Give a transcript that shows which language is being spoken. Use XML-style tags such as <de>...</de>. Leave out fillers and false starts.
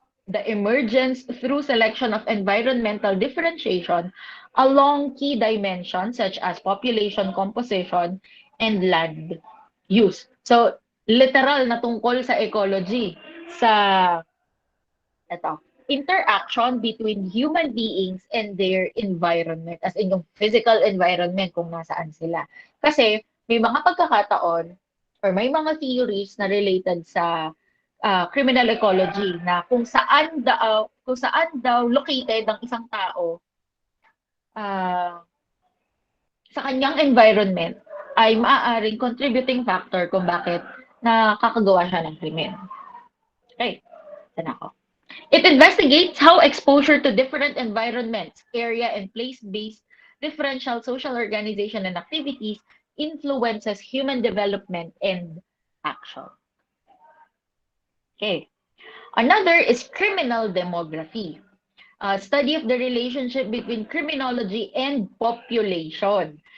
<en>the emergence through selection of environmental differentiation along key dimensions such as population composition and land use.</en> <tl>So, literal na tungkol sa ecology, sa ito, interaction between human beings and their environment, as in yung physical environment kung nasaan sila. Kasi may mga pagkakataon or may mga theories na related sa criminal ecology na kung saan daw located ang isang tao ah, sa kanyang environment ay maaaring contributing factor kung bakit nakakagawa siya ng krimen. Okay, sana ako.</tl> <en>It investigates how exposure to different environments, area, and place-based differential social organization and activities influences human development and action. Okay. Another is criminal demography, a study of the relationship between criminology and population.</en>